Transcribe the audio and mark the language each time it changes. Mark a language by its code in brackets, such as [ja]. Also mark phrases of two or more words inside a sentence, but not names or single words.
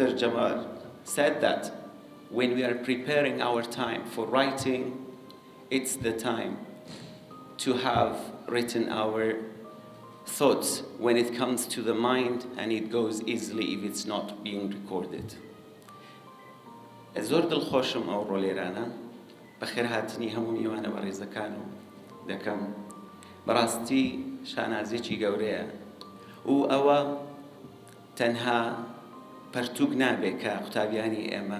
[en] Jamal said that when we are preparing our time for writing, it's the time to have written our thoughts when it comes to the mind, and it goes easily if it's not being recorded. [ckb] زۆر دڵخۆشم ئەو ڕۆلێرانە بەخێرهاتنی هەموو میوانە بەڕێزەکان و دەکەم بەڕاستی شانازێکی گەورەیە و ئەوە تەنها پەرتووک نابێت کە قوتابیانی ئێمە